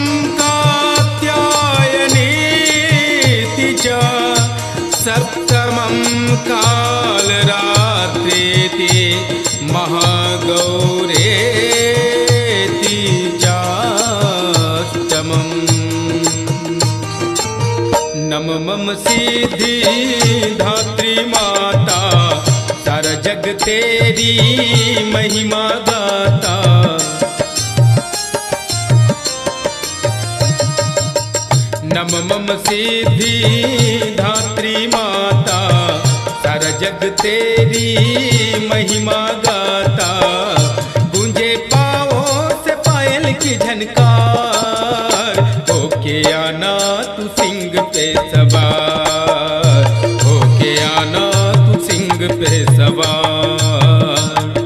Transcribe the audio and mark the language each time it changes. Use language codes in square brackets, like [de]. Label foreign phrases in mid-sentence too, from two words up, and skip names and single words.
[sa] कात्यायनीति च सप्तमं कालरात्रीति महागौरेति चाष्टमम् नवमं [hi] सिद्धि धात्री माता सारा जग तेरी महिमा गाता नवमं सिद्धि धात्री माता सारा जग तेरी महिमा गाता गूंजे पाँवों से पायल की झनकार होके आना तू सिंह पे सवार होके आना तू सिंह पे सवार